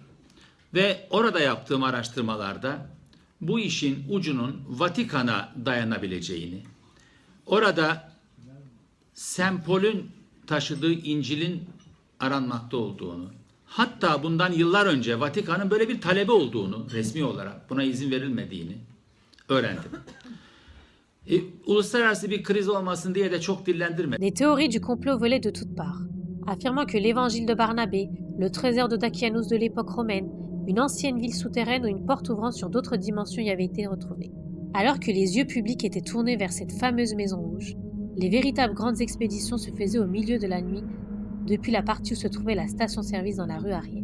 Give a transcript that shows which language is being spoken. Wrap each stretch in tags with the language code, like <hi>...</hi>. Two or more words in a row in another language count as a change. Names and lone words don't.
<tr>Ve orada yaptığım araştırmalarda bu işin ucunun Vatikan'a dayanabileceğini, orada sempolün taşıdığı İncil'in aranmakta olduğunu, hatta bundan yıllar önce Vatikan'ın böyle bir talebi olduğunu, resmi olarak buna izin verilmediğini öğrendim. Uluslararası bir kriz olmasın diye de çok dillendirmedim.</tr> <fr>Des théories du complot volaient de toutes parts, affirmant que l'évangile de Barnabé, le trésor de Dakianus de l'époque romaine, une ancienne ville souterraine ou une porte ouvrant sur d'autres dimensions y avaient été retrouvés. Alors que les yeux publics étaient tournés vers cette fameuse maison rouge, les véritables grandes expéditions se faisaient au milieu de la nuit, depuis la partie où se trouvait la station-service dans la rue arrière.</fr>